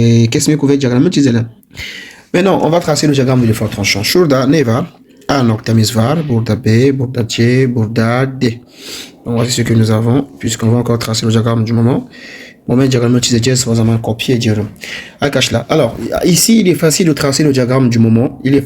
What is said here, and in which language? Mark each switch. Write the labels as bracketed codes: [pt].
[tr] Kesme kuvvet diyagramı çizelim. [fr] Maintenant on va tracer le diagramme de l'effort tranchant. [tr] Şurada ne var? A noktamız var. Burada B, burada C, burada D. [fr] Donc voici ce que nous avons puisqu'on va encore tracer le diagramme du moment. [tr] Moment diagramme çizeceğiz, o zaman kopya ediyorum. [fr] Arkadaşlar, alors ici il est facile de tracer le diagramme du moment.